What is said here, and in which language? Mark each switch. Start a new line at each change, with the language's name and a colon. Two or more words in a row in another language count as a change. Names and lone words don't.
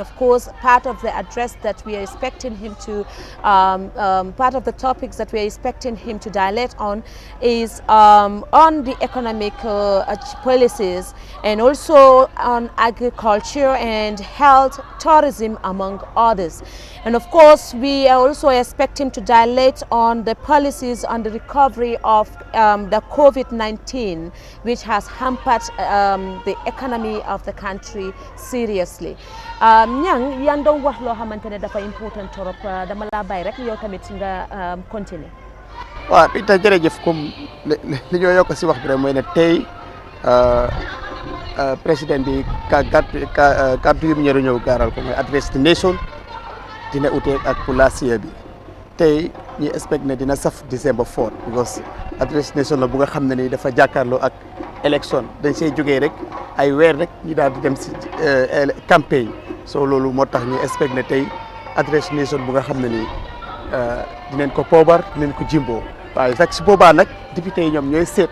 English: Of course, part of the address that we are expecting him to, part of the topics that we are expecting him to dilate on is on the economic policies and also on agriculture and health, tourism, among others. And of course, we are also expecting to dilate on the policies on the recovery of the COVID-19, which has hampered the economy of the country seriously.
Wolof: Ñang yan doon wax loo xamante ne dafa
French: important trop
Wolof: dama laa bàyyi rek yow tamit nga continuer. waaw Binta jërëjëf comme li ñoo yokk si wax bi rek mooy ne tey président bi kàddu yu mu ñëw gaaral ko mooy address
English: the nation
Wolof: dina ute ak pour la CA bi tey ñi expect ne dina saf
English: December 4 because address the nation
Wolof: la bu nga xam ne ni dafa jàkkaarloo ak élection dañ see jógee rek ay weer rek ñi daal di dem si campagne so loolu moo tax ñu expect ne tey
English: address nation
Wolof: bu nga xam ne nii dinañ ko poobar dinañ ko jimboo waaye sax si boobaa nag député yi ñoom ñooy seet